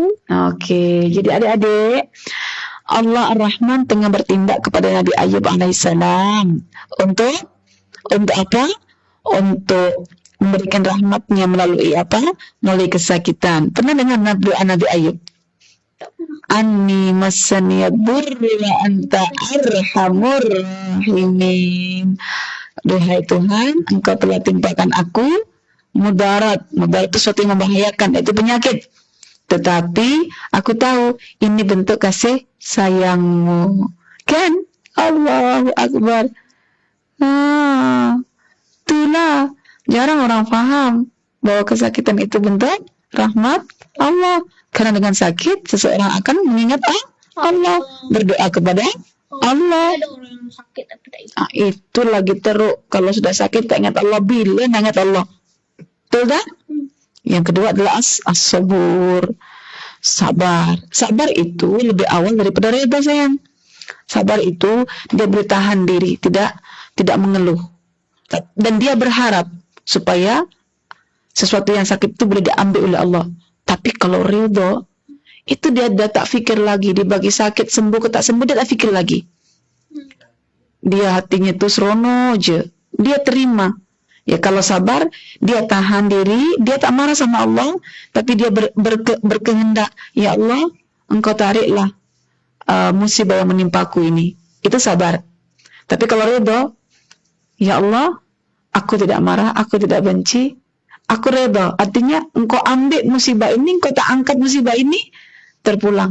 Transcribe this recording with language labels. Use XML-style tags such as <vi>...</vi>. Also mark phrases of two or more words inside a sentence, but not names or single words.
<ms>Okey, jadi adik-adik, Allah Ar-Rahman tengah bertindak kepada Nabi Ayub AS untuk apa? untuk memberikan rahmatnya melalui apa? Melalui kesakitan. Pernah dengar doa Nabi Ayub?</ms> <ar>أني مسني الضر وأنت أرحم الراحمين.</ar> <ms>Duhai Tuhan, Engkau telah timpakan aku mudarat. Mudarat itu sesuatu yang membahayakan, itu penyakit. Tetapi aku tahu ini bentuk kasih sayangmu. Kan?</ms> <ar>الله أكبر.</ar> <ms>Itulah jarang orang paham bahwa kesakitan itu bentuk rahmat Allah. Karena dengan sakit seseorang akan mengingat Allah, berdoa kepada Allah. Ada orang yang sakit tapi tak ingat. Itu lagi teruk. Kalau sudah sakit tak ingat Allah, bila nak ingat Allah? Betul tak? Yang kedua adalah as-sabur. Sabar. Sabar itu lebih awal daripada reda, sayang. Sabar itu dia bertahan diri, tidak mengeluh. Dan dia berharap supaya sesuatu yang sakit itu boleh diambil oleh Allah. Tapi kalau ridho, itu dia tak fikir lagi. Dia bagi sakit, sembuh ke tak sembuh, dia tak fikir lagi. Dia hatinya itu serono je. Dia terima. Ya kalau sabar, dia tahan diri, dia tak marah sama Allah, tapi dia berkehendak,</ms> <ar>يا الله,</ar> <ms>Engkau tariklah musibah yang menimpaku ini. Itu sabar. Tapi kalau ridho,</ms> <ar>يا الله,</ar> <ms>aku tidak marah, aku tidak benci, aku ridho. Artinya Engkau ambil musibah ini, Engkau tak angkat musibah ini, terpulang.</ms>